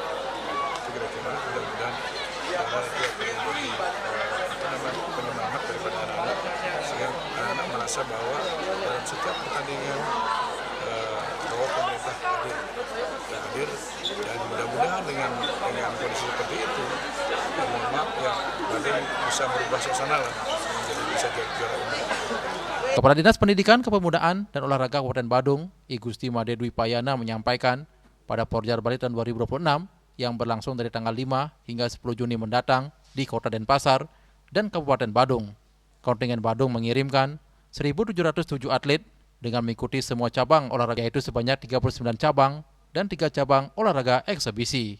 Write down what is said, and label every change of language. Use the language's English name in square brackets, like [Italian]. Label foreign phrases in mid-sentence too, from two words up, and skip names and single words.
[Indonesian] Itu kira-kira, mudah-mudahan itu akan menjadi penyemangat daripada anak-anak, sehingga anak-anak merasa bahwa dalam setiap pertandingan bahwa pemerintah hadir, dan mudah-mudahan dengan kondisi seperti itu, mohon maaf ya, Bali bisa berubah suasana lah, menjadi bisa jadi juara umum. Kepala Dinas Pendidikan, Kepemudaan, dan Olahraga Kabupaten Badung, I Gusti Made Dwi Payana menyampaikan pada Porjar Bali tahun 2026 yang berlangsung dari tanggal 5 hingga 10 Juni mendatang di Kota Denpasar dan Kabupaten Badung. Kontingen Badung mengirimkan 1.707 atlet dengan mengikuti semua cabang olahraga, yaitu sebanyak 39 cabang dan 3 cabang olahraga eksebisi.